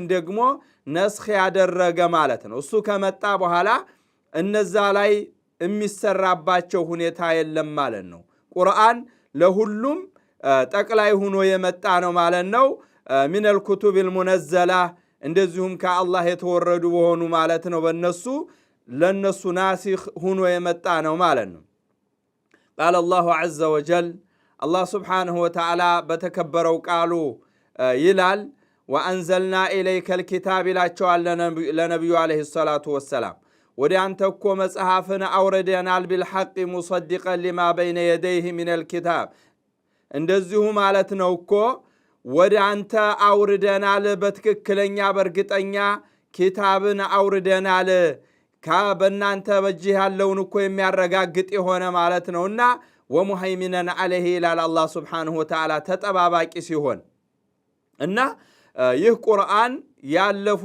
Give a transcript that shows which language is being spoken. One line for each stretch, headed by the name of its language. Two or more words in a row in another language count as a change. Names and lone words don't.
Amharic: ደግሞ ነስኽ ያደረገ ማለት ነው። እሱ ከመጣ በኋላ እነዛ ላይ የሚሰራባቸው ሁኔታ የለም ማለት ነው። ቁርአን ለሁሉም ጠቅላይ ሆኖ የመጣ ነው ማለት ነው።
Arabic: من الكتب المنزلة
Amharic: እንደዚሁም ከአላህ የተወረዱ በሆኑ ማለት ነው በእነሱ ለነሱ ናሲኽ ሆኖ የመጣ ነው ማለት ነው።
Arabic: قال الله عز وجل الله سبحانه وتعالى
Amharic: በተከበረው ቃሉ ይላል
Arabic: وأنزلنا إليك الكتاب
Amharic: ላቸዋል ለነብዩ
Arabic: عليه الصلاة والسلام
Amharic: ወደ አንተ እኮ መጽሐፍን አውርደናል
Arabic: بالحق مصدقا لما بين يديه من الكتاب
Amharic: እንደዚሁ ማለት ነው እኮ ወደ አንተ አውርደናል በትክክለኛ በርግጠኛ ኪታብን አውርደናል በእናንተ በእጅህ ያለውን እኮ የሚያረጋግጥ የሆነ ማለት ነውና
Arabic: ومهيمنا عليه
Amharic: ይላል አላህ
Arabic: سبحانه وتعالى
Amharic: ተጠባባቂ ሲሆን እና ይህ ቁርአን ያለፉ